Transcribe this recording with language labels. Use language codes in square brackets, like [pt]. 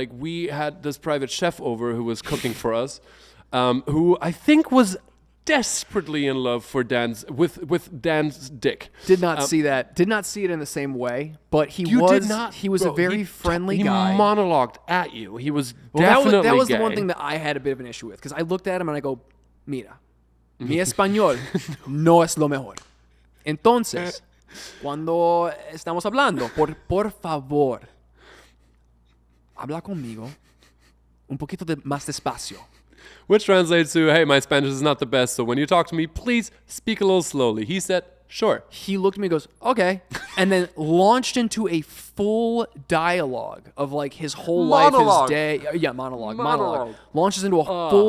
[en] Like we had this private chef over who was cooking for us, who I think was desperately in love with Dan's dick. Did not see that. Did not see it in the same way. But he was a very friendly guy. He monologued at you. He was definitely that was gay. the one thing that I had a bit of an issue with, because I looked at him and I go, mira, mi español no es lo mejor. [es] Entonces, cuando estamos hablando, por favor, habla conmigo un poquito más despacio. [en] Which translates to, hey, my Spanish is not the best, so when you talk to me, please speak a little slowly. He said, Sure. He looked at me and goes, okay. And then launched into a full dialogue of like his whole Monologue. life, his day. Yeah, monologue. Launches into a full